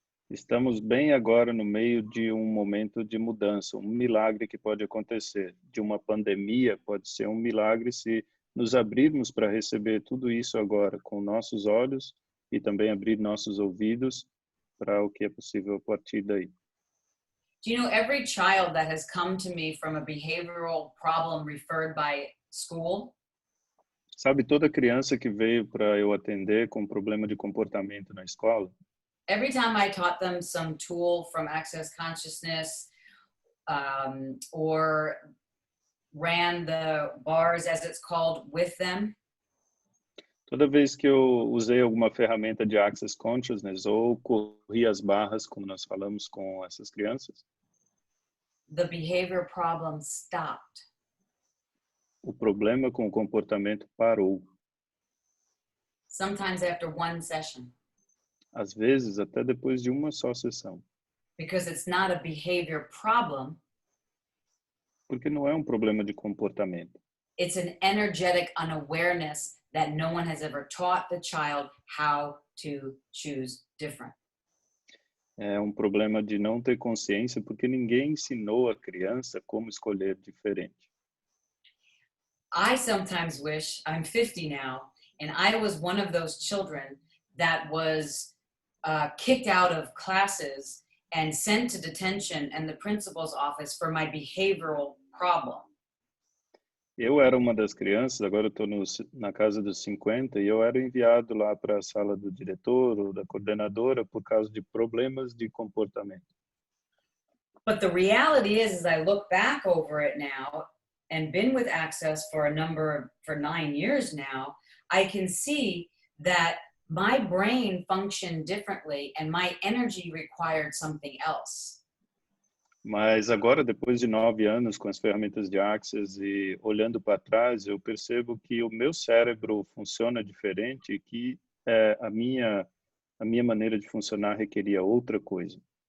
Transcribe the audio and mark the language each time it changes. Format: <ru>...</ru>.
<pt>Estamos bem agora no meio de um momento de mudança, um milagre que pode acontecer. De uma pandemia pode ser um milagre se nos abrirmos para receber tudo isso agora com nossos olhos e também abrir nossos ouvidos para o que é possível a partir daí.</pt> <en>Do you know every child that has come to me from a behavioral problem referred by school?</en> <pt>Sabe, toda criança que veio para eu atender com problema de comportamento na escola,</pt> <en>Every time I taught them some tool from Access Consciousness or ran the bars, as it's called, with them,</en> <pt>toda vez que eu usei alguma ferramenta de Access Consciousness ou corri as barras, como nós falamos com essas crianças,</pt> <en>the behavior problem stopped.</en> <pt>o problema com o comportamento parou.</pt> <en>Sometimes after one session,</en> <pt>Às vezes, até depois de uma só sessão.</pt> <en>because it's not a behavior problem,</en> <pt>Porque não é um problema de comportamento.</pt> <en>it's an energetic unawareness that no one has ever taught the child how to choose different.</en> <pt>É um problema de não ter consciência, porque ninguém ensinou a criança como escolher diferente.</pt> <en>I sometimes wish, I'm 50 now, and I was one of those children that was kicked out of classes and sent to detention and the principal's office for my behavioral problem.</en> <pt>Eu era uma das crianças, agora eu estou na casa dos 50, e eu era enviado lá para a sala do diretor ou da coordenadora por causa de problemas de comportamento.</pt> <en>But the reality is, as I look back over it now and been with Access for 9 years now, I can see that my brain functioned differently and my energy required something else.</en> <pt>Mas agora, depois de 9 anos com as ferramentas de Access e olhando para trás, eu percebo que o meu cérebro funciona diferente e que a minha maneira de funcionar requeria outra coisa.</pt>